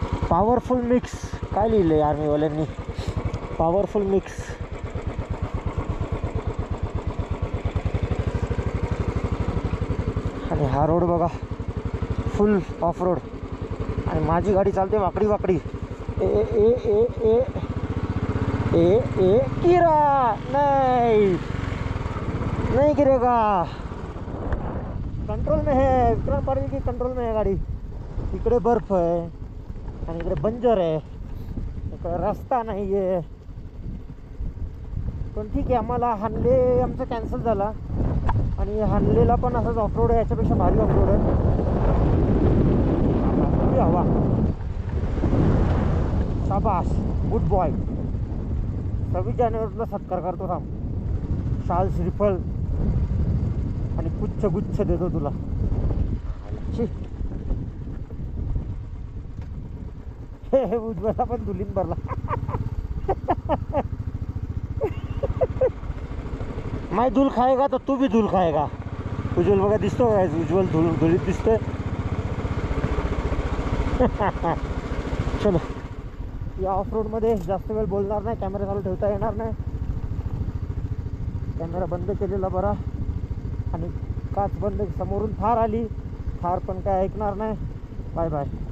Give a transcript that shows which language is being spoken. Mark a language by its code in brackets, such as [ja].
[mr] Powerful mix काय लिहिलं आहे आर्मीवाल्यांनी, पॉवरफुल मिक्स. आणि हा रोड बघा फुल ऑफ रोड. आणि माझी गाडी चालते वाकडी वाकडी. [hi] ए ए ए ए ए ए गिरा नहीं नहीं गिरेगा. कंट्रोल में है, विक्रांत पाटील की कंट्रोल में है गाडी. [mr] इकडे बर्फ आहे आणि इकडे बंजर आहे, इकडे रस्ता नाही आहे. पण ठीक आहे, आम्हाला हानले आमचं कॅन्सल झाला. आणि हानलेला पण असंच ऑफ रोड आहे, याच्यापेक्षा भारी ऑफ रोड आहे. हवा शाबाश गुड बॉय. 26 जानेवारीला सत्कार करतो थांब. शाल श्रीफळ आणि गुच्छ देतो तुला. हे उज्ज्वला पण धुलीन भरला. [hi] मैं धूल खाएगा तो तू भी धूल खाएगा. [mr] उज्ज्वल बघा दिसतो का, उज्ज्वल धुलीत दिसतोय. चलो या ऑफ रोडमध्ये जास्त वेळ बोलणार नाही, कॅमेरा चालू ठेवता येणार नाही. कॅमेरा बंद केलेला बरा. आणि काच बंद, समोरून थार आली, थार पण काय ऐकणार नाही. Bye bye.